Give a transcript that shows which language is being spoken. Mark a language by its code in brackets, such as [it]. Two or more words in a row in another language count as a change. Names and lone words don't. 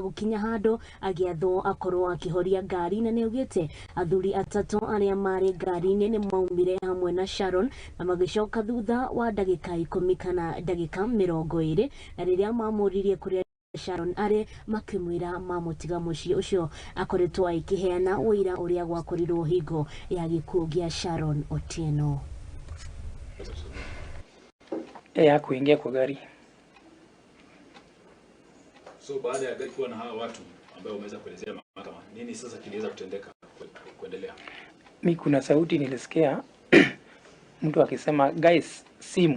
[ki] gukinya handu agiathwo akorwo akihoria ngari, na niugite athuri atatu aria mari ngari-ini ni maumire hamwe na Sharon na magicoka thutha wa ndagika 10 kana ndagika 20, na riria mamuririe kuria Sharon ari makimwira mamutiga mucii ucio akoretwo akiheana wuira uria gwakorirwo hingo ya gikuo gia Sharon Otieno. [sw] Ya kuingia kwa gari. So baada ya gari kuwa na hawa watu ambao wameweza kuelezea mahakama, nini sasa kiliweza kutendeka kuendelea? Mimi kuna sauti nilisikia mtu akisema guys simu.